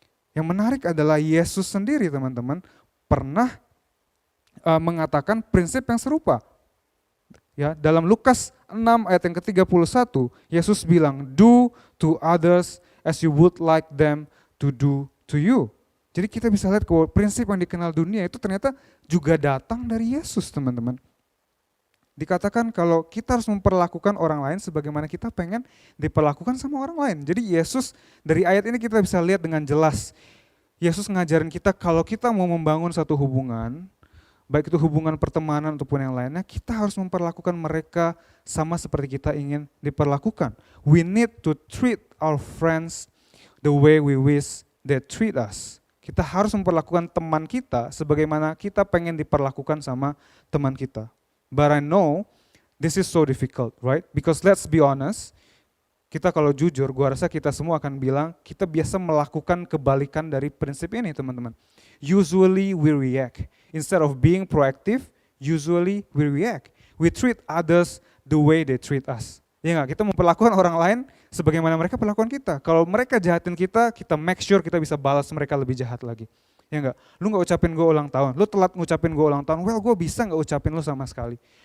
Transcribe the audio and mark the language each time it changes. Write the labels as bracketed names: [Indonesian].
[Indonesian] Yang menarik adalah Yesus sendiri, teman-teman, pernah mengatakan prinsip yang serupa. Ya, dalam Lukas 6 ayat yang ke-31, Yesus bilang, [English] do to others as you would like them to do to you. [Indonesian] Jadi kita bisa lihat bahwa prinsip yang dikenal dunia itu ternyata juga datang dari Yesus, teman-teman. Dikatakan kalau kita harus memperlakukan orang lain sebagaimana kita pengen diperlakukan sama orang lain. Jadi Yesus, dari ayat ini kita bisa lihat dengan jelas, Yesus ngajarin kita kalau kita mau membangun satu hubungan, baik itu hubungan pertemanan ataupun yang lainnya, kita harus memperlakukan mereka sama seperti kita ingin diperlakukan. [English] We need to treat our friends the way we wish they treat us. [Indonesian] Kita harus memperlakukan teman kita [English] sebagaimana kita pengen diperlakukan sama teman kita. But I know this is so difficult, right? Because let's be honest, [Indonesian] Kita kalau jujur, gua rasa kita semua akan bilang kita biasa melakukan kebalikan dari prinsip ini teman-teman. [English] Usually we react. Instead of being proactive, usually we react. We treat others the way they treat us. [Indonesian] Ya nggak? Kita memperlakukan orang lain sebagaimana mereka perlakuan kita. Kalau mereka jahatin kita, kita [English] make sure [Indonesian] kita bisa balas mereka lebih jahat lagi. Ya nggak? Lu nggak ucapin gue ulang tahun, lu telat ngucapin gue ulang tahun, well gue bisa nggak ucapin lu sama sekali.